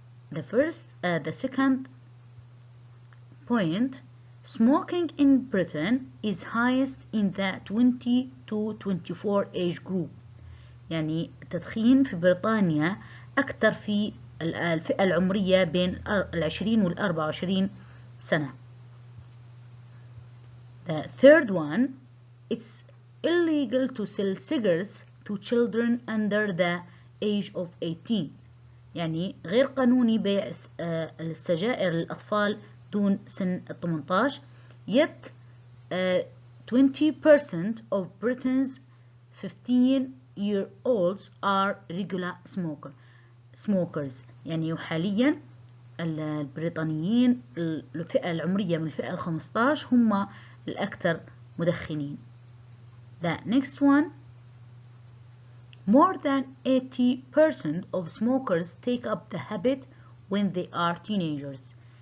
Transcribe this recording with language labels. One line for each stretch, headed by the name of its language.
English: The second point, smoking in Britain is highest in the 20 to 24 age group.
Arabic: يعني التدخين في بريطانيا أكثر في الفئة العمرية بين 20 وال 24 سنة.
English: The third one, it's illegal to sell cigarettes to children under the age of 18.
Arabic: يعني غير قانوني بيع السجائر للأطفال دون سن 18.
English: Yet 20% of Britain's 15-year-olds are regular smokers.
Arabic: يعني حاليا البريطانيين الفئة العمرية من الفئة 15 هم الأكثر مدخنين.
English: The next one, more than 80% of smokers take up the habit when they are teenagers.